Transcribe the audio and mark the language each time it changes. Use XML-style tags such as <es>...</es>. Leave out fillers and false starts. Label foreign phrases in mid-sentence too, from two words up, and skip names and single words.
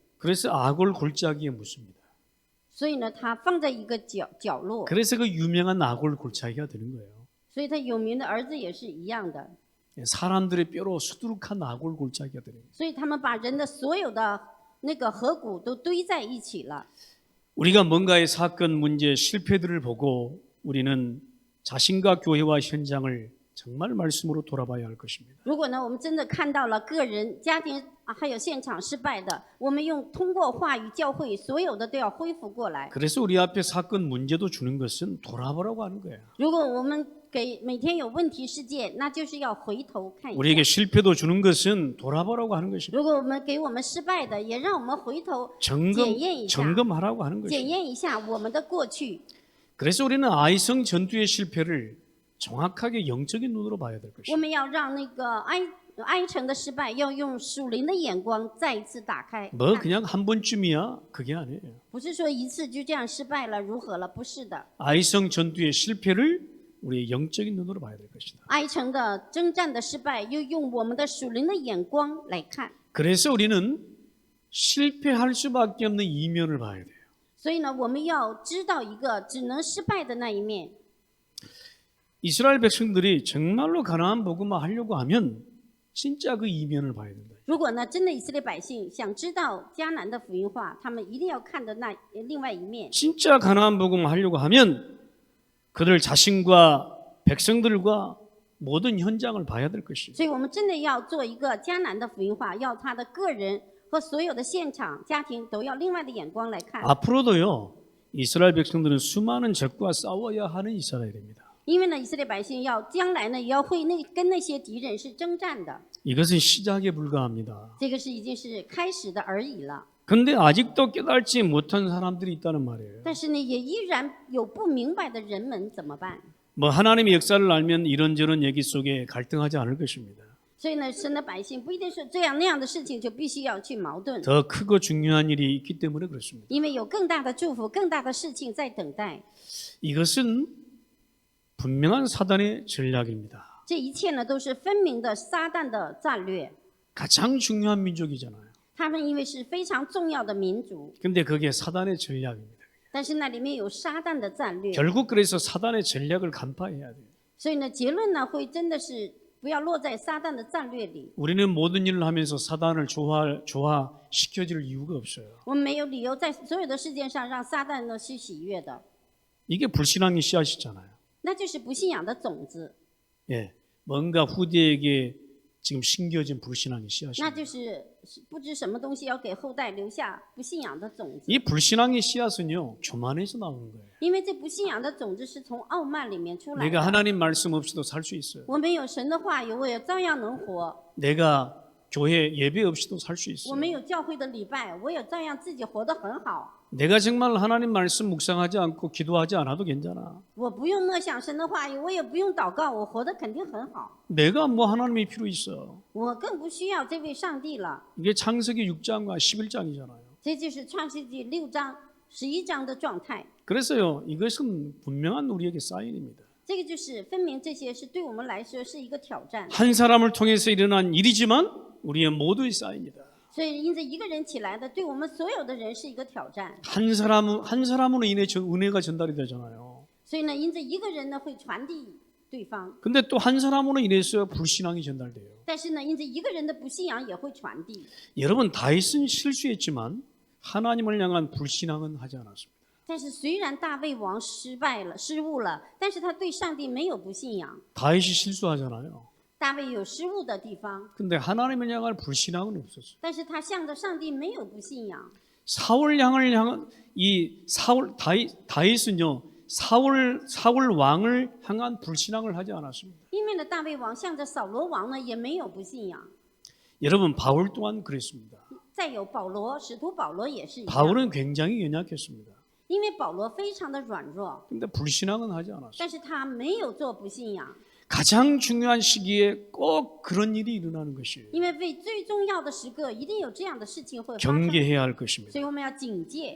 <ko>그래서 악을 골짜기에 묻습니다.</ko> <zh>所以呢，他放在一个角落。</zh> <ko>그래서 그 유명한 악을 골짜기가 되는 거예요.</ko> <zh>所以他有名的儿子也是一样的。</zh> <ko>사람들의 뼈로 수두룩한 악을 골짜기가 되는 거예요.</ko> <zh>所以他们把人的所有的那个河谷都堆在一起了。</zh> <ko>우리가 뭔가의 사건, 문제, 실패들을 보고 우리는 자신과 교회와 현장을 정말 말씀으로 돌아봐야 할 것입니다.</ko> <zh>如果呢，我们真的看到了个人、家庭还有现场失败的，我们通过话语、教会，所有的都要恢复过来。</zh> <ko>그래서 우리 앞에 사건, 문제도 주는 것은 돌아보라고 하는 거예요.</ko> <zh>如果我们给每天有问题事件，那就是要回头看一</zh> <ko>우리에게</ko> <zh>下。</zh> <ko>실패도 주는 것은 돌아보라고 하는 것입니다.</ko> <zh>如果我们给我们失败的，也让我们回头</zh> <ko>점검하라고 하는</ko> <zh>检</zh> <ko>것입니다.</ko> <zh>验一下我们的过去。</zh> <ko>그래서 우리는 아이성 전투의 실패를 정확하게 영적인 눈으로 봐야 될</ko> <zh>我</zh> <ko>것입니다.</ko> <zh>们要让那个哀城的失败，要用属灵的眼光再一次打开。</zh> <ko>뭐</ko> <zh>看</zh> <ko>그냥 한 번쯤이야 그게 아니에요.</ko> <zh>不是说一次就这样失败了，如何了？不是的，</zh> <ko>아이성 전투의 실패를 우리의 영적인 눈으로 봐야 될 것이다.</ko> <zh>哀城的征战的失败，又用我们的属灵的眼光来看。</zh> <ko>그래서 우리는 실패할 수밖에 없는 이면을 봐야 돼요.</ko> <zh>所以呢，我们要知道一个只能失败的那一面。</zh> <ko>이스라엘 백성들이 정말로 가나안 복음화 하려고 하면 진짜 그 이면을 봐야 된다.</ko> <zh>如果呢，真的以色列百姓想知道迦南的福音话，他们一定要看的那另外一面。</zh> <ko>진짜 가나안 복음화 하려고 하면 그들 자신과 백성들과 모든 현장을 봐야 될 것이에요.</ko> <zh>所以我们真的要做一个迦南的福音化，要他的个人和所有的现场、家庭都要另外的眼光来看。</zh> <ko>앞으로도요. 이스라엘 백성들은 수많은 적과 싸워야 하는 이스라엘입니다.</ko> <zh>因为呢，以色列百姓要将来呢，也要会跟那些敌人是征战的。</zh> <ko>이것은 시작에 불과합니다.</ko> <zh>这个是已经是开始的而已了。</zh> <ko>근데 아직도 깨달지 못한 사람들이 있다는 말이에요.</ko> <zh>但是呢，也依然有不明白的人们怎么办？</zh> <ko>뭐 하나님의 역사를 알면 이런저런 얘기 속에 갈등하지 않을 것입니다.</ko> <zh>所以呢，神的百姓不一定是这样那样的事情就必须要去矛盾，</zh> <ko>더 크고 중요한 일이 있기 때문에 그렇습니다.</ko> <zh>因为有更大的祝福、更大的事情在等待。</zh> <ko>이것은 분명한 사단의 전략입니다.</ko> <zh>这一切呢，都是分明的撒旦的战略。</zh> <ko>가장 중요한 민족이잖아요.</ko> <zh>他们因为是非常重要的民族，</zh> <ko>근데 그게 사단의 전략입니다.</ko> <zh>但是那里面有撒旦的战略，</zh> <ko>결국 그래서 사단의 전략을 간파해야 돼요.</ko> <zh>所以呢，结论呢会真的是不要落在撒旦的战略里。</zh> <ko>우리는 모든 일을 하면서 사단을 조화시켜줄 이유가 없어요.</ko> <zh>我们没有理由在所有的事件上让撒旦呢去喜悦的，</zh> <ko>이게 불신앙의 씨앗이잖아요.</ko> <zh>那就是不信仰的种子，</zh> <ko>예, 뭔가 후대에게 지금 심겨진 불신앙의</ko> <zh>那</zh> <ko>씨앗입니다.</ko> <zh>就是不知什么东西要给后代留下不信仰的种子。</zh> <ko>이 불신앙의 씨앗은요, 교만에서 나오는 거예요.</ko> <zh>因为这不信仰的种子是从傲慢里面出来</zh> <ko>내가</ko> <zh>的。</zh> <ko>하나님 말씀 없이도 살 수 있어요.</ko> <zh>我们有神的话语，我也照样能活；</zh> <ko>내가 교회 예배 없이도 살 수</ko> <zh>我</zh> <ko>있어요.</ko> <zh>们有教会的礼拜，我也照样自己活得很好。</zh> <ko>내가 정말 하나님 말씀 묵상하지 않고 기도하지 않아도 괜찮아.</ko> <zh>我不用默想神的话语，我也不用祷告，我活得肯定很好。</zh> <ko>내가 뭐 하나님이 필요 있어.</ko> <zh>我更不需要这位上帝了。</zh> <ko>이게 창세기 6장과 11장이잖아요.</ko> <zh>这就是创世纪6章、11章的状态。</zh> <ko>그래서요, 이것은 분명한 우리에게 사인입니다.</ko> <zh>这个就是分明这些是对我们来说是一个挑战。</zh> <ko>한 사람을 통해서 일어난 일이지만 우리의 모두의 사인이다.</ko> <zh>所以因着一个人起来的，对我们所有的人是一个挑战。</zh> <ko>한 사람으로 인해 은혜가 전달이 되잖아요.</ko> <zh>所以呢，因着一个人呢会传递对方，</zh> <ko>근데 또 한 사람으로 인해서 불신앙이 전달돼요.</ko> <zh>但是呢，因着一个人的不信仰也会传递。</zh> <ko>여러분, 다윗은 실수했지만 하나님을 향한 불신앙은 하지 않았습니다.</ko> <zh>但是虽然大卫王失误了，但是他对上帝没有不信仰。</zh> <ko>다윗이 실수하잖아요.</ko> <zh>大卫有失误的地方，</zh> <ko>근데 하나님을 향한 불신앙은 없었어요.</ko> <zh>但是他向着上帝没有不信仰。</zh> <ko>사울 향한 다윗은요, 사울 왕을 향한 불신앙을 하지 않았습니다.</ko> <zh>因为呢，大卫王向着扫罗王呢也没有不信仰。</zh> <ko>여러분, 바울 또한 그랬습니다.</ko> <zh>再有保罗，使徒保罗也是一样。</zh> <ko>바울은 굉장히 연약했습니다.</ko> <zh>因为保罗非常的软弱，</zh> <ko>근데 불신앙은 하지 않았어요.</ko> <zh>但是他没有做不信仰。</zh> <ko>가장 중요한 시기에 꼭 그런 일이 일어나는 것이에요.</ko> <zh>因为为最重要的时刻，一定有这样的事情会发生，</zh> <ko>경계해야 할 것입니다.</ko> <zh>所以我们要警戒。</zh>